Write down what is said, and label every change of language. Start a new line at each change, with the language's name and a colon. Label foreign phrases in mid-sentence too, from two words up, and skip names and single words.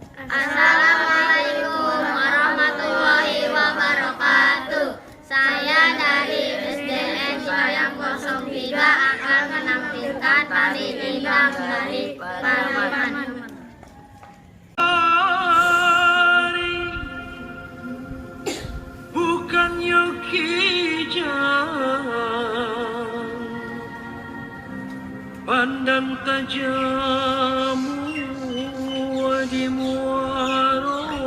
Arabic: السلام عليكم ورحمة الله وبركاته.
Indonesian: Saya dari SDN Cipayung 03 akan menampilkan tari Indah dari Pariaman.
Minangkabau: Bukan pandang tajammu di muaro.